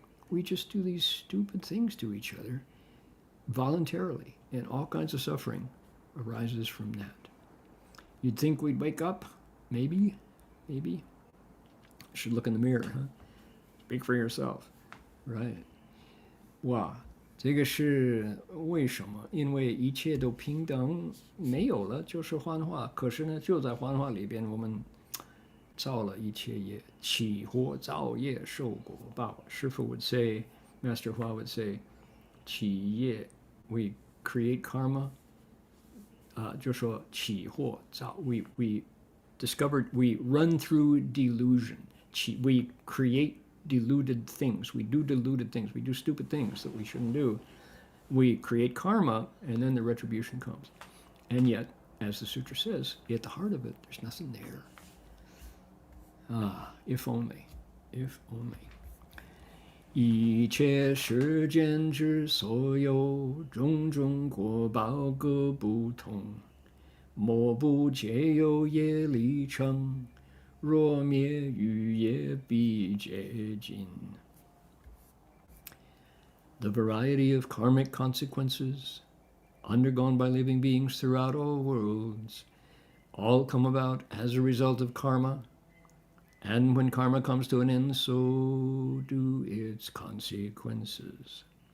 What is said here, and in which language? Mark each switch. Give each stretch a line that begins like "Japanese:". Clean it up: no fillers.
English: We just do these stupid things to each other voluntarily. And all kinds of suffering arises from that. You'd think we'd wake up. Maybe. Should look in the mirror, huh? Speak for yourself, right?
Chinese: 哇，这个是为什么？因为一切都平等，没有了就是幻化。可是呢，就在幻化里边，我们造了一切业，起惑造业受果报。
English: 师父 would say, Master Hua would say, 起业 we create karma.
Chinese: 就说起惑造
English: we discovered we run through delusion. We create deluded things. We do deluded things. We do stupid things that we shouldn't do. We create karma, and then the retribution comes. And yet, as the sutra says, at the heart of it, there's nothing there. If only, if only.
Chinese: 一切世间之所有种种果报各不同，莫不皆由业力成，若灭于业必皆尽。
English: The variety of karmic consequences undergone by living beings throughout all worlds all come about as a result of karma. And when karma comes to an end, so do its consequences.